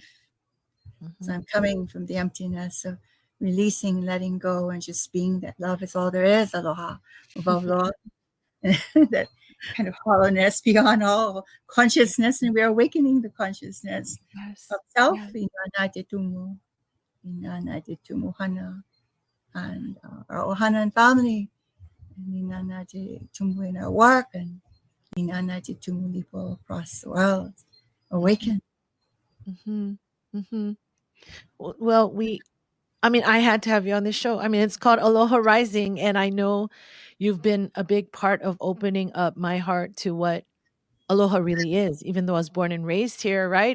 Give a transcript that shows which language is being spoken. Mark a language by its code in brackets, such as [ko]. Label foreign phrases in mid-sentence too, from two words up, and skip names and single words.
[en] So Mhm. I'm coming from the emptiness of releasing, letting go, and just being that love is all there is. Aloha, above Lord. That kind of hollowness beyond all consciousness, and we're awakening the consciousness of Yes. self. Yes. [haw] Ina te tumu, ina te tumu hana, [en] and our ohana and family, and [haw] ina te tumu [en] in our work, and [haw] ina te tumu lipo [en] across the world. Mhm. Awaken. Mhm. Mhm. Well, I mean, I had to have you on this show. I mean, it's called Aloha Rising, and I know you've been a big part of opening up my heart to what aloha really is, even though I was born and raised here, right?